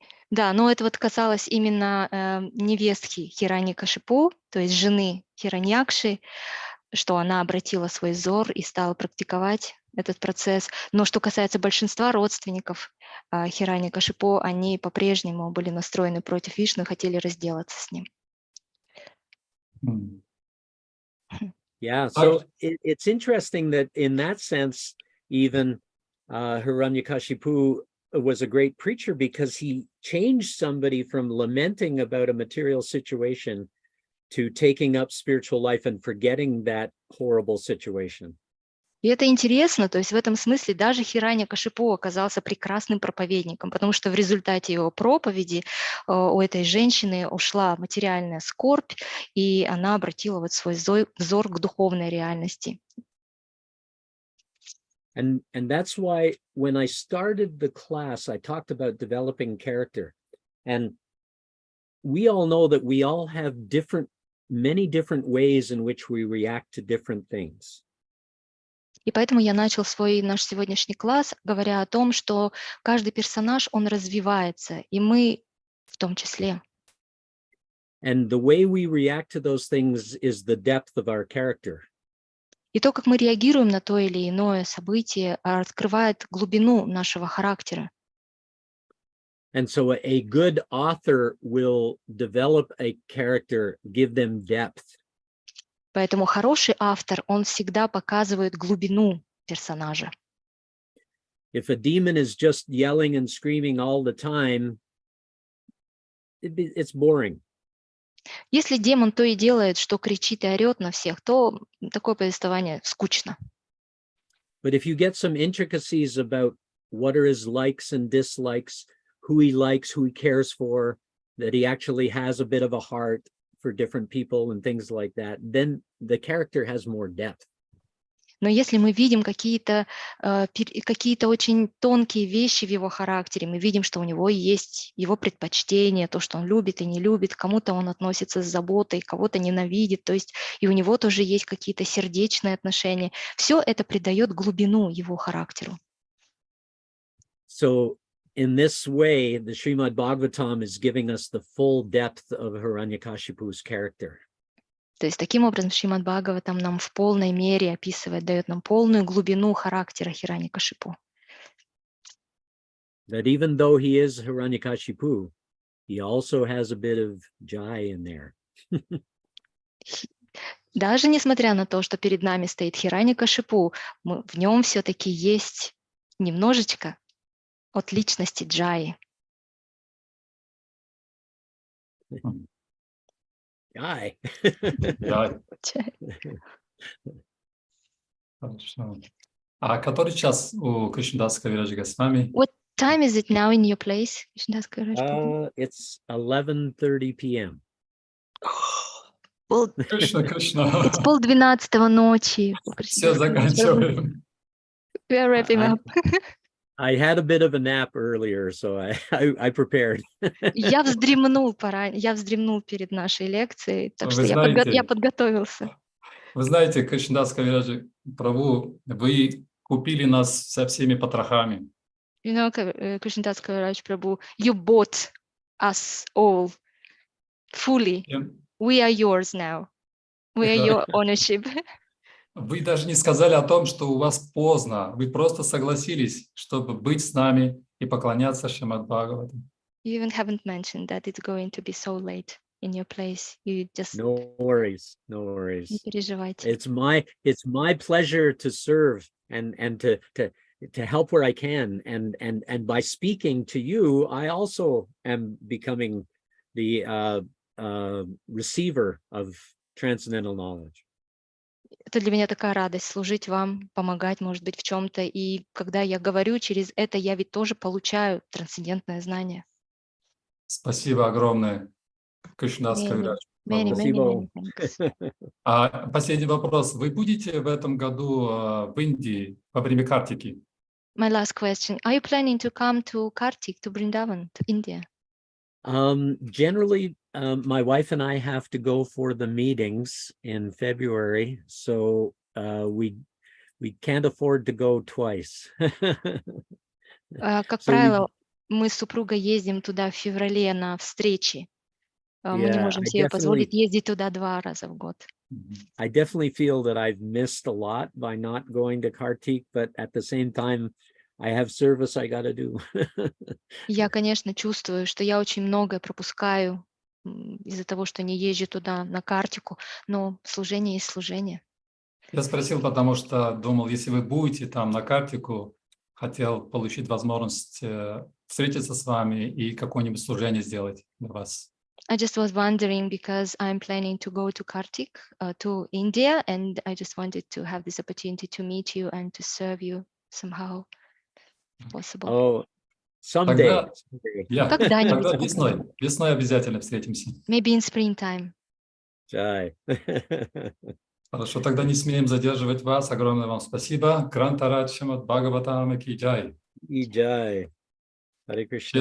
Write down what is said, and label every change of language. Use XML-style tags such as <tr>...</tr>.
<ru>Да, но это вот касалось именно невестки Хираньякашипу, то есть жены Хираньякши, что она обратила свой взор и стала практиковать этот процесс. Но что касается большинства родственников Хираньякашипу, они по-прежнему были настроены против Вишну и хотели разделаться с ним.</ru> <en>Yeah, so it's interesting that in that sense, even Hiranyakashipu was a great preacher because he changed somebody from lamenting about a material situation to taking up spiritual life and forgetting that horrible situation.</en> <ru>И это интересно, то есть в этом смысле даже Хираньякашипу оказался прекрасным проповедником, потому что в результате его проповеди у этой женщины ушла материальная скорбь, и она обратила вот свой взор к духовной реальности.</ru> <en>And that's why when I started the class, I talked about developing character. And we all know that we all have many different ways in which we react to different things.</en> <ru>И поэтому я начал наш сегодняшний класс, говоря о том, что каждый персонаж, он развивается, и мы в том числе.</ru> <en>And the way we react to those things is the depth of our character.</en> <ru>И то, как мы реагируем на то или иное событие, открывает глубину нашего характера.</ru> <en>And so a good author will develop a character, give them depth.</en> <ru>Поэтому хороший автор, он всегда показывает глубину персонажа.</ru> <en>If a demon is just yelling and screaming all the time, it's boring.</en> <ru>Если демон то и делает, что кричит и орет на всех, то такое повествование скучно.</ru> <en>But if you get some intricacies about what are his likes and dislikes, who he likes, who he cares for, that he actually has a bit of a heart for different people and things like that, then the character has more depth.</en> <ru>Но если мы видим какие-то очень тонкие вещи в его характере, мы видим, что у него есть его предпочтения, то, что он любит и не любит, к кому-то он относится с заботой, кого-то ненавидит, то есть и у него тоже есть какие-то сердечные отношения. Все это придает глубину его характеру.</ru> <en>So in this way, the Srimad Bhagavatam is giving us the full depth of Hiranyakashipu's character.</en> <ru>То есть таким образом Шримад Бхагаватам нам в полной мере описывает, дает нам полную глубину характера Хираньякашипу.</ru> <en>That even though he is Hiranyakashipu, he also has a bit of Jai in there.</en> <ru>Даже несмотря на то, что перед нами стоит Хираньякашипу, в нем все-таки есть немножечко от личности Джаи. Jai. Да. Хорошо. А который час у Кришнадаса Кавираджа с вами?</ru> <en>What time is it now in your place, Krishnadas Kaviraj? It's 11:30 p.m.</en> <ru>Кришна, Кришна.</ru> <en>It's 11:30</en> <ru>ночи. Все, заканчиваем.</ru> <en>We are wrapping up. I had a bit of a nap earlier, so I prepared.</en> <ru>Я вздремнул перед нашей лекцией, так что Вы я знаете, подготовился. Вы знаете, Кришнадас Кавираджа Прабху, вы купили нас со всеми потрохами.</ru> <en>You know, Krishnadas Kaviraj Prabhu, you bought us all fully. We are yours now. We are your ownership.</en> <ru>Вы даже не сказали о том, что у вас поздно. Вы просто согласились, чтобы быть с нами и поклоняться Шримад Бхагаватам.</ru> <en>You even haven't mentioned that it's going to be so late in your place. You just No worries, no worries.</en> <ru>не переживайте.</ru> <en>It's my pleasure to serve and to help where I can, and by speaking to you, I also am becoming the receiver of transcendental knowledge.</en> <ru>Это для меня такая радость служить вам, помогать, может быть, в чем-то. И когда я говорю через это, я ведь тоже получаю трансцендентное знание. Спасибо огромное, Кришнадас Кавирадж.</ru> <en>Many</en> <ru>Спасибо.</ru> <en>thanks.</en> <ru>А последний вопрос. Вы будете в этом году в Индии во время Картики?</ru> <en>My last question. Are you planning to come to Kartik, to Vrindavan, to India? Generally, my wife and I have to go for the meetings in February, so we can't afford to go twice.</en> <ru>Как правило, мы с супругой ездим туда в феврале на встречи. Мы не можем себе позволить ездить туда 2 раза в год.</ru> <en>I definitely feel that I've missed a lot by not going to Kartik, but at the same time, I have service I got to do.</en> <ru>Я, конечно, чувствую, что я очень многое пропускаю из-за того, что не езжу туда на Картику, но служение есть служение. Я спросил, потому что думал, если вы будете там на Картику, хотел получить возможность встретиться с вами и какое-нибудь служение сделать для вас.</ru> <en>I just was wondering because I'm planning to go to Kartik, to India, and I just wanted to have this opportunity to meet you and to serve you somehow, if possible. Oh, someday.</en> <ru>Тогда весной обязательно встретимся.</ru> <en>Maybe in springtime. Jai.</en> <ru>Хорошо, тогда не смеем задерживать вас. Огромное вам спасибо. Грантарадж Шримад Бхагаватам ки джай. И джай. Харе Кришна.</ru>